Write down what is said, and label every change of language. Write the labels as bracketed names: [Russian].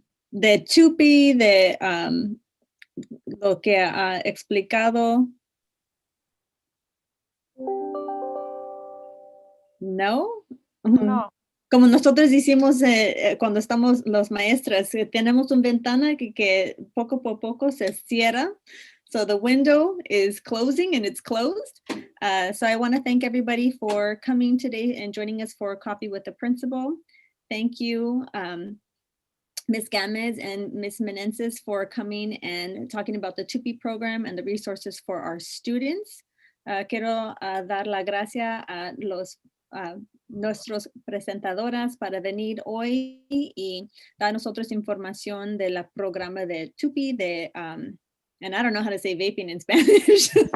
[Spanish] De Chupi, de lo que ha explicado. No. No. Como nosotros hicimos cuando estamos los maestras, tenemos una ventana que poco a poco se cierra. [English] So the window is closing and it's closed. So I want to thank everybody for coming today and joining us for Coffee with the Principal. Thank you, Ms. Gamez and Ms. Menenses for coming and talking about the TUPI program and the resources for our students. [Spanish] Quiero dar la gracia a los nuestros presentadoras para venir hoy y dar nosotros información de la programa de TUPI, de, [English] and I don't know how to say vaping in Spanish.